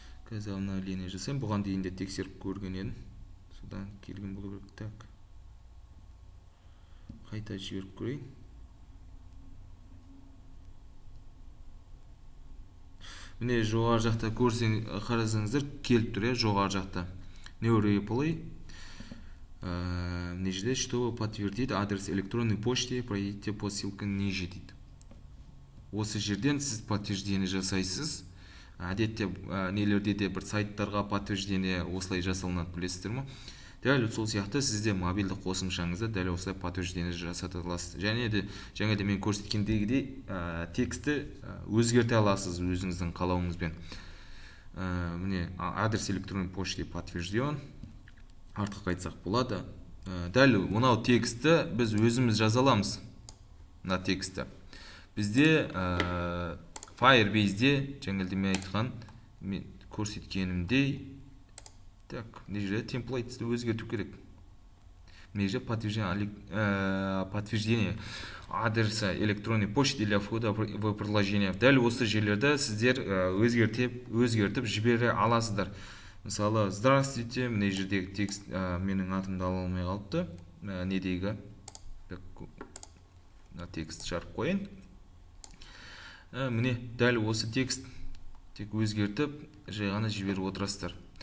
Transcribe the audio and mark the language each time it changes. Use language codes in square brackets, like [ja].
[kk] Қазір обновление жасаймын. Бұған дейін де тексеріп көрген едім. Содан келген болу керек. [ru] Так. [kk] Қайта жіберіп көрейін. Міне жоғары жақта қарасаңыздар келіп тұр, жоғары жақта. [en] New replay. [kk] Мына жерде [ru] что подтвердить адрес электронной почты, пройдите по ссылке ниже [kk] дейді. Осы жерден сіз подтверждение жасайсыз. Әдетте нелерде де бір сайттарға подтверждение осылай жасалынады, білесіздер ме? Дәл сол сияқты сізде мобильді қосымшаңызда дәл осылай подтверждение жасата аласыз. Және де мен көрсеткендегідей тексті өзгерте аласыз өзіңіздің қалауыңызбен. [ru] Міне адрес электронной почты подтвержден. [kk] Артқа қайтсақ болады. Дәл мынау тексті біз өзіміз жаза аламыз. Мына тексті. Бізде Firebase'де жаңелде мен айтқан, мен көрсеткенімдей, так, мына жерде темплейтсті өзгерту керек. Мына жерде [ru] подтверждение адреса электронной почты для входа в приложение. [kk] Дәл осы жерлерді сіздер өзгертіп жібере аласыздар. Мысалы, [ru] здравствуйте, [kk] мына жердегі текст менің атымды ала алмай қалыпты. Недегі текст жарып қойын. Міне дәл осы текст тек өзгертіп жай ғана жіберіп отырасыздар.